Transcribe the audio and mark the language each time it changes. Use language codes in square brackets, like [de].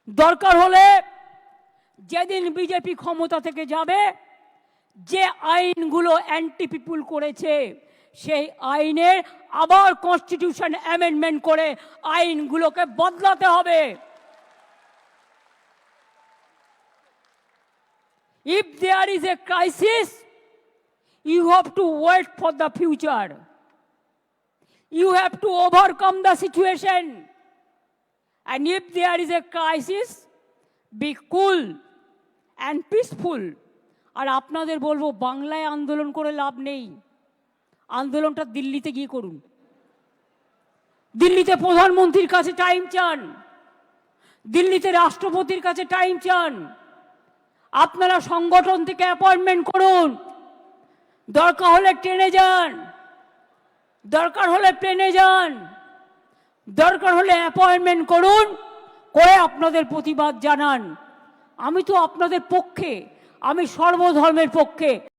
[bn] দরকার হলে যেদিন বিজেপি ক্ষমতা থেকে যাবে, যে আইনগুলো অ্যান্টি পিপুল করেছে সেই আইনের আবার কনস্টিটিউশন অ্যামেন্ডমেন্ট করে আইনগুলোকে বদলাতে হবে। [en] If there is a crisis, you have to wait for the future. You have to overcome the situation. And if there is a crisis, be cool and peaceful. [bn] আর আপনাদের বলবো, বাংলায় আন্দোলন করে লাভ নেই, আন্দোলনটা দিল্লিতে গিয়ে করুন। দিল্লিতে প্রধানমন্ত্রীর কাছে টাইম চান, দিল্লিতে রাষ্ট্রপতির কাছে টাইম চান। আপনারা সংগঠন থেকে অ্যাপয়েন্টমেন্ট করুন, দরকার হলে ট্রেনে যান, দরকার হলে প্লেনে যান, দরকার হলে অ্যাপয়েন্টমেন্ট করুন, করে আপনাদের প্রতিবাদ জানান। আমি তো আপনাদের পক্ষে, আমি সর্বধর্মের পক্ষে।